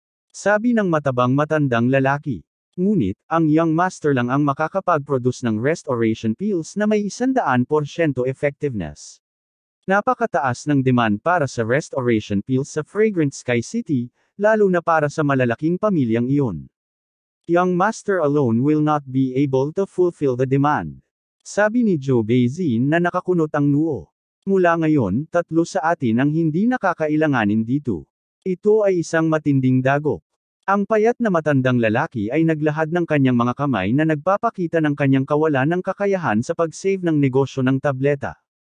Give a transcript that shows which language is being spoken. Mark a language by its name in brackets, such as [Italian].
[Filipino] Sabi ng matabang matandang lalaki. Ngunit, ang young master lang ang makakapag-produce ng restoration pills na may 100% effectiveness. Napakataas ng demand para sa restoration pills sa Fragrant Sky City, lalo na para sa malalaking pamilyang iyon. [English] Young master alone will not be able to fulfill the demand. [Filipino] Sabi ni Joe Beijing na nakakunot ang noo. Mula ngayon, 3 sa atin ang hindi nakakailanganin dito. Ito ay isang matinding dagok. Ang payat na matandang lalaki ay naglahad ng kanyang mga kamay na nagpapakita ng kanyang kawalan ng kakayahan sa pag-save ng negosyo ng tableta.